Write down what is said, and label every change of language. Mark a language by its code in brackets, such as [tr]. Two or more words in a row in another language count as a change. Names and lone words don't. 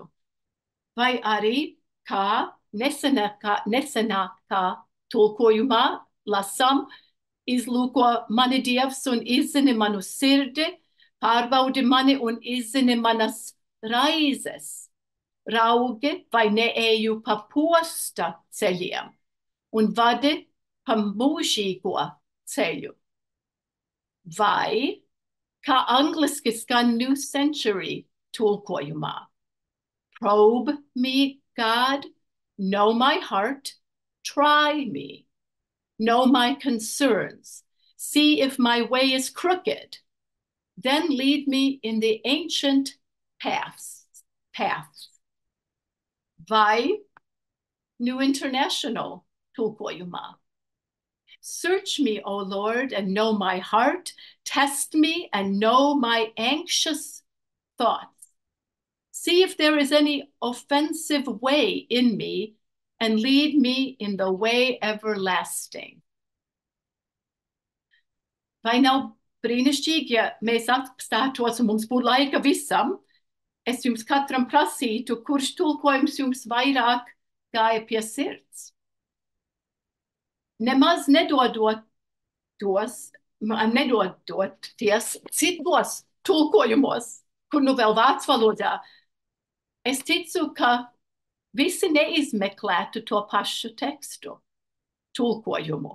[lv] Vai arī, kā nesenākā tulkojumā lasam, izlūko mani Dievs un izzini manu sirdi, pārbaudi mani un izzini manas raizes. Raugi, vai neeju pa posta ceļiem un vadi pa mūžīgo ceļu. Vai, kā angliski skan New Century tulkojumā, [en] probe me, God, know my heart, try me, know my concerns, see if my way is crooked, then lead me in the ancient paths. [lv] Vai, New International tulkojumā. [en] Search me, O Lord, and know my heart. Test me and know my anxious thoughts. See if there is any offensive way in me and lead me in the way everlasting. [lv] Vai nav brīnišķīgi, ja mēs apstātos un mums būtu laika visam, es jums katram prasītu, kurš tulkojums jums vairāk gāja pie sirds. Nemaz nedodoties citos tulkojumos, kur nu vēl vācu valodā Es ticu, ka visi neizmeklētu to pašu tekstu, tulkojumu.